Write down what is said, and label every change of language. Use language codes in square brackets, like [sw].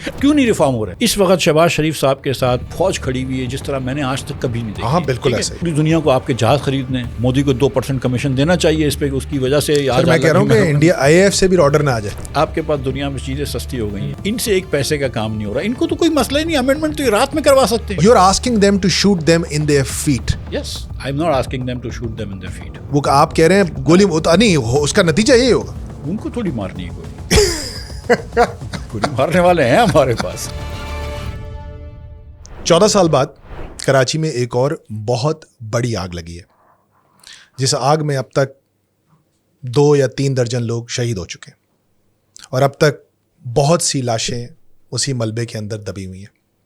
[ur] کیوں نہیں ریفارم ہو رہا ہے؟ اس وقت شہباز شریف صاحب کے ساتھ فوج کھڑی ہوئی ہے جس طرح میں نے آج تک کبھی نہیں دیکھی. ہاں بالکل ایسے. پوری دنیا کو آپ کے جہاز خریدنے, مودی کو 2% کمیشن دینا چاہیے اس پہ, اس کی وجہ سے میں کہہ رہا ہوں کہ انڈیا IAF سے بھی آرڈر نہ آ جائے. آپ کے پاس دنیا میں چیزیں سستی ہو گئی ہیں, ان سے ایک پیسے کا کام نہیں ہو رہا. ان کو تو کوئی مسئلہ ہی نہیں, امینڈمنٹ تو یہ رات میں کروا سکتے ہیں. [en] You are asking them to shoot them in their feet. Yes, I'm not asking them to shoot them in their feet. [ur] وہ آپ کہہ رہے ہیں گولی نہیں, اس کا نتیجہ یہی ہوگا. ان کو تھوڑی مارنی ہے گولی. گولی مارنے والے ہیں ہمارے پاس. 14 سال بعد کراچی میں ایک اور بہت بڑی آگ لگی ہے, جس آگ میں اب تک 2 یا 3 درجن لوگ شہید ہو چکے ہیں, اور اب تک بہت سی لاشیں اسی ملبے کے اندر دبی ہوئی ہیں.